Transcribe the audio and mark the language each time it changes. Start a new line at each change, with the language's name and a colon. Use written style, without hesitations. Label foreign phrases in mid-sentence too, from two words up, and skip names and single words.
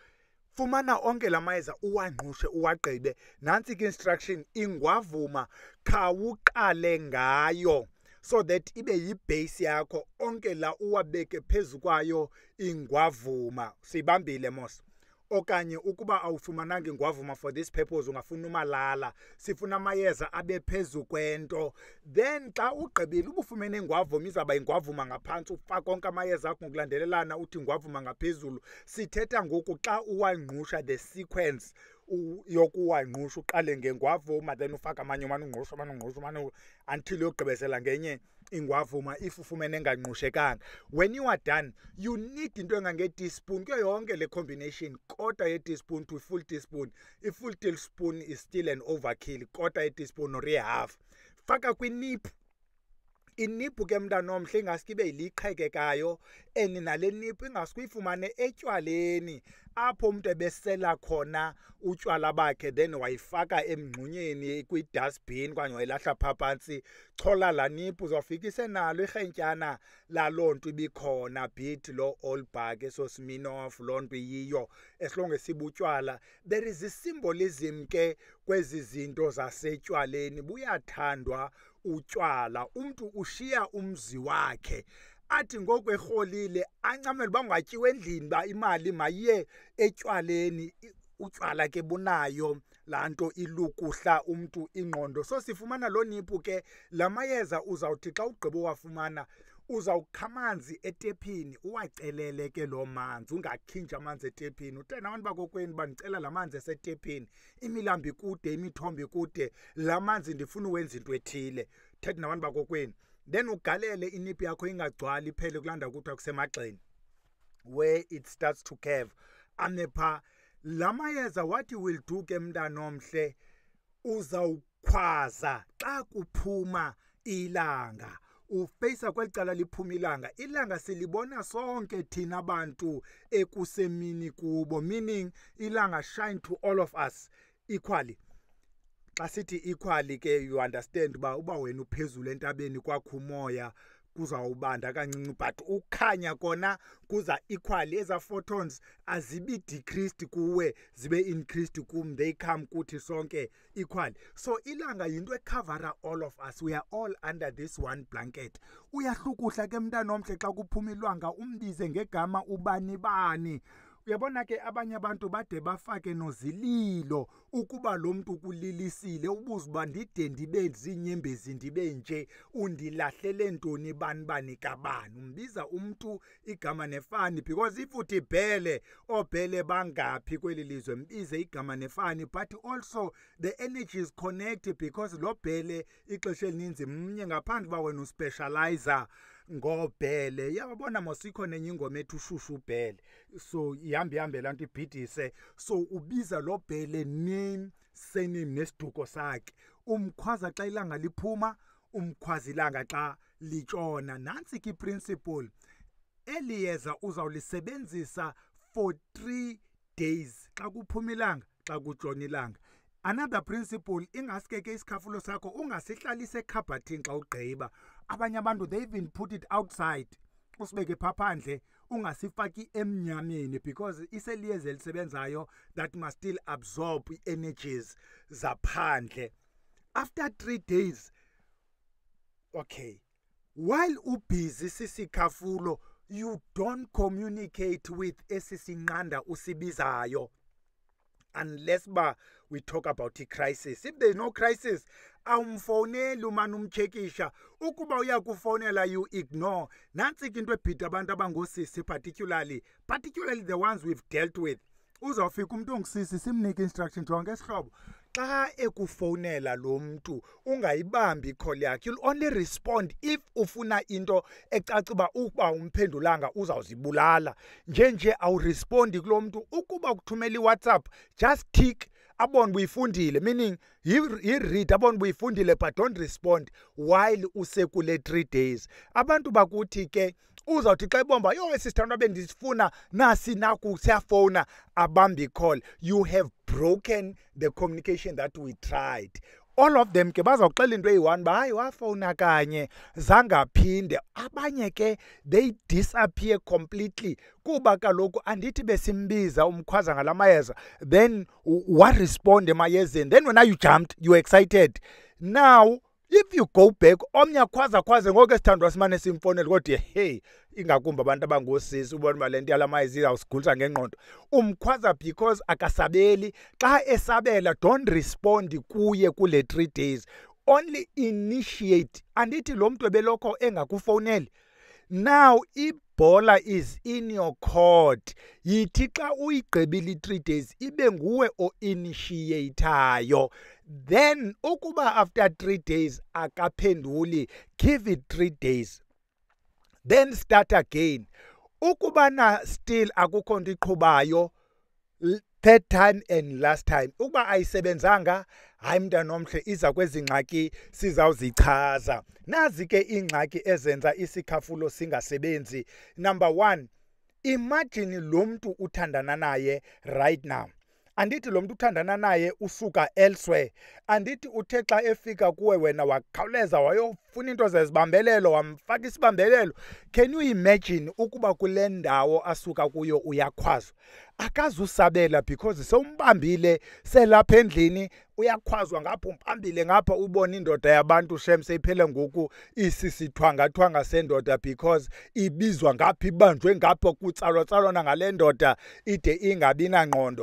Xhosa: Fumana onke la mayeza uwangqushe uwagqibe. Nantsi ke instruction, ingwavuma khawuqale ngayo
English: so that
Xhosa: ibe yibheyisi yakho. Onke la uwabeke phezu kwayo ingwavuma. Siyibambile mos. Okanye ukuba awufumananga ingwavuma
English: for this purpose,
Xhosa: ungafuna umalala. Sifuna amayeza abe phezu kwento. Then xa ugqibile ubufumene ingwavuma, izawuba ingwavuma ngaphantsi, ufake konke amayeza akho ngokulandelelana, uthi ingwavuma ngaphezulu. Sithetha ngoku xa uwangqusha
English: the sequence
Xhosa: yokuwangqusha, uqale ngengwavuma then ufake amanye umane ungqusha until uyogqibezela ngenye ingwavuma if ufumene engangqushekanga.
English: When you are done, you need into
Xhosa: engange-teaspoon kuyo yonke le
English: combination. Quarter ye-teaspoon to full teaspoon. A full teaspoon is still an overkill. Quarter ye-teaspoon or half.
Xhosa: Faka kwiniphu. Iniphu ke mntana omhle ingaske ibe yiliqhekekayo, nale niphu ingaske uyifumane etywaleni apho umntu ebesela khona utywala bakhe then wayifaka emngxunyeni kwi-dustbin okanye wayilahla phaa phantsi. Chola laa niphu, uzawufika isenalo irhentyana laloo nto ibikhona, bit loo Allback, eso Smirnoff, loo nto iyiyo, esilonge sibutywala.
English: There is a symbolism
Xhosa: ke kwezi zinto zasetywaleni. Buyathandwa utywala. Umntu ushiya umzi wakhe athi ngoku erholile ancamele uba ungatyiwe endlini, uba imali mayiye etywaleni. Utywala ke bunayo laa nto ilukuhla umntu ingqondo. So sifumana loo niphu ke. La mayeza uzawuthi xa ugqiba uwafumana uzawukha amanzi etepini, uwacelele ke loo manzi, ungakhinji amanzi etepini. Uthe nabantu bakokwenu bandicela la manzi esetepini, imilambo ikude, imithombo ikude, la manzi ndifuna uwenza into ethile. Thetha nabantu bakokwenu. Then ugalele iniphu yakho ingagcwali iphele kulanda kuthiwa kusemagxeni,
English: where it starts to curve.
Xhosa: Amepha la mayeza
English: what you will do
Xhosa: ke mntana omhle, uzawukhwaza xa kuphuma ilanga. Ufeyisa kweli cala liphuma ilanga. Ilanga silibona sonke thina bantu ekusemini kubo, meaning ilanga
English: shine to all of us equally.
Xhosa: Xa sithi equally ke
English: you understand
Xhosa: uba wena uphezulu entabeni kwakho umoya kuzawubanda kancinci, but ukhanya kona kuza equally. Eza photons azibi decreased kuwe, zibe increased kum,
English: they come
Xhosa: kuthi sonke
English: equally. So
Xhosa: ilanga yinto ecover
English: all of us, we are all under this one blanket.
Xhosa: Uyahlukuhla ke mntana omhle xa kuphuma ilanga umbize ngegama ubani bani. Uyabona ke abanye abantu bade bafake nozililo ukuba lo muntu kulilisile ubuza uba ndide ndibe zinyembezi ndibe nje undilahlele ntoni bani kabani. Umbiza umuntu igama nefani because if uthi Bhele oBhele bangaphi kweli lizwe mbize igama nefani,
English: but also the energy is connected because
Xhosa: lo Bhele ixesha elininzi mnye ngaphandle ba wena uspecializer ngoBhele. Yabona mosikho nenye ingoma ethu ushushu Bhele, so ihambe lanto ibhidise, so ubiza lo Bhele
English: name surname
Xhosa: nesiduko sakhe. Umkhwaza xa ilanga liphuma, umkhwazi ilanga xa litshona. Nansi ki principle eliyeza uzawulisebenzisa
English: for 3 days
Xhosa: xa kuphuma ilanga xa kutshona ilanga.
English: Another principle,
Xhosa: ingasikeke isikhafulo sakho ungasihlalise ekhabhathini xa ugqiba. Abanye abantu
English: they even put it outside,
Xhosa: usibeke phaphandle, ungasifaki emnyameni because iseliyeza elisebenzayo
English: that must still absorb energies
Xhosa: zaphandle.
English: After 3 days, okay, while
Xhosa: ubusy sisikhafulo,
English: you don't communicate with
Xhosa: esisinqanda usibizayo
English: unless we talk about crisis. If there is no crisis,
Xhosa: awumfoneli umane umchekisha. Ukuba uyakufonela
English: you ignore.
Xhosa: Nansi into ebhida abantu abangosisi
English: particularly the ones we've dealt with.
Xhosa: Uzawufika umuntu ongisisi simnike instruction jonke esihlobo. Xa ekufonela lo muntu ungayibambi call yakhe.
English: You'll only respond if
Xhosa: ufuna into ecaca uba umphendulanga uzawuzibulala. Nje awurespondi kulo muntu. Ukuba ukuthumela iWhatsApp,
English: just tick
Xhosa: abone buyifundile,
English: meaning he read
Xhosa: abone buyifundile
English: but don't respond while
Xhosa: usekule 3 days. Abantu bakuthi ke uzawuthi xa ibomba yo sisithandwa bendisifuna nasi naku siyafona abambi call.
English: You have broken the communication that we tried. All of them
Xhosa: ke bazawuxela into eyi-1 ba hayi wafona kanye zangaphinde. Abanye ke
English: they disappear completely
Xhosa: kuba kaloku andithi besimbiza umkhwaza ngalamayeza then warespond emayezeni,
English: then when you jumped you were excited. Now if you go back
Xhosa: omnye khwaza ngoku esithandwa simane simfonela kodwa hey ingakumbi abantu abangosisi ubona balento yalamayeza izawusigulisa ngengqondo. Umkhwaza because akasabeli. Xa esabela
English: don't respond
Xhosa: kuye kule 3 days,
English: only initiate.
Xhosa: Andithi lo muntu ebelokho engakufoneli.
English: Now ibhola is in your court.
Xhosa: Yithi xa uyigqibile 3 days ibe nguwe o-initiatayo. Then ukuba
English: after 3 days
Xhosa: akaphenduli,
English: give it 3 days. Then start again.
Xhosa: Ukuba na still akukho nto iqhubayo,
English: 3rd time and last time.
Xhosa: Ukuba ayisebenzanga, hayi mntana omhle iza kwezi ngxaki sizawuzichaza. Nazi ke ingxaki ezenza isikhafulo singasebenzi. Number 1, imagine lo muntu uthandana naye
English: right now.
Xhosa: Andithi lo muntu uthandana naye usuka elsewhere. Andithi uthe xa efika kuwe wena wakhawuleza wayofuna into zezibambelelo wamfaka isibambelelo.
English: Can you imagine
Xhosa: ukuba kule ndawo asuka kuyo uyakhwazwa? Akazusabela because sewumbambile selapha endlini uyakhwazwa ngapha umpambile ngapha ubona indoda yabantu shem seyiphele ngoku isisithwanga sendoda because ibizwa ngapha ibanjwe ngapha kutsalwa ngale ndoda ide ingabi nangqondo.